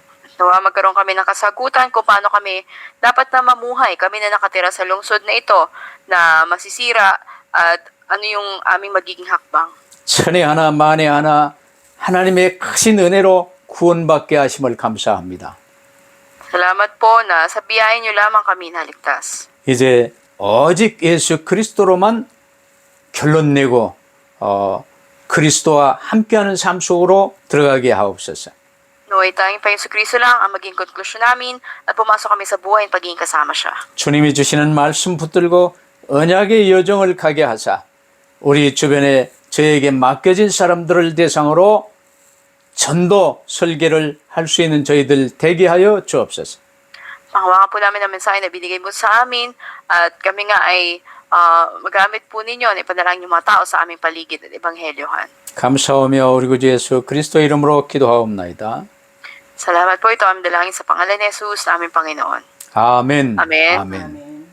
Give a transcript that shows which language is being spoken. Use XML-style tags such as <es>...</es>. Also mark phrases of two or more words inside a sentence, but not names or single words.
<tl>Nawa magkaroon kami ng kasagutan kung paano kami dapat na mamuhay, kami na nakatira sa lungsod na ito na masisira at ano yung aming magiging hakbang.</tl> <ko>천에 하나 만에 하나 하나님의 크신 은혜로 구원받게 하심을 감사합니다.</ko> <tl>Salamat po na sa biyahe niyo lamang kami naligtas.</tl> <ko>이제 오직 예수 그리스도로만 결론 내고 그리스도와 함께하는 삶 속으로 들어가게 하옵소서.</ko> <tl>Naway tayong pa Yesu Kristo lang ang maging konklusyon namin at pumasok kami sa buhay at pagiging kasama siya.</tl> <ko>주님이 주시는 말씀 붙들고 언약의 여정을 가게 하사 우리 주변에 저에게 맡겨진 사람들을 대상으로 전도 설계를 할 수 있는 저희들 되게 하여 주옵소서.</ko> <tl>Panghawakan po namin ang mensahe na binigay mo sa amin at kami nga ay magamit po ninyo na ipanalangin yung mga tao sa aming paligid at ebanghelyohan.</tl> <ko>감사하며 우리 구주 예수 그리스도 이름으로 기도하옵나이다.</ko> <tl>Salamat po ito ang dalangin sa pangalan ni Jesus na aming Panginoon.</tl> <ko>아멘.</ko> <tl>Amen.</tl> <ko>아멘.</ko>